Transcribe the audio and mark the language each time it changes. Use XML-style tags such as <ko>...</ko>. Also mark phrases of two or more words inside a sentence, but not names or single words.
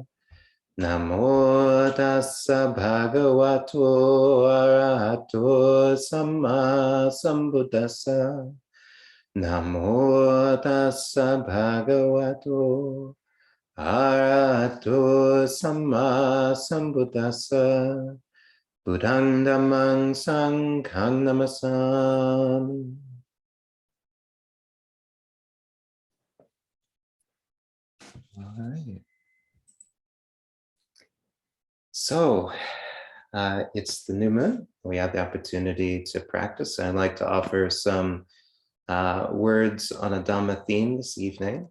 <pi>Namo tassa bhagavato arahato samma sambuddhassa. Namo tassa bhagavato arahato samma sambuddhassa. Buddhang dhammang sanghang namasami.</pi> <en>All right. So it's the new moon. We have the opportunity to practice. I'd like to offer some words on a Dhamma theme this evening.</en>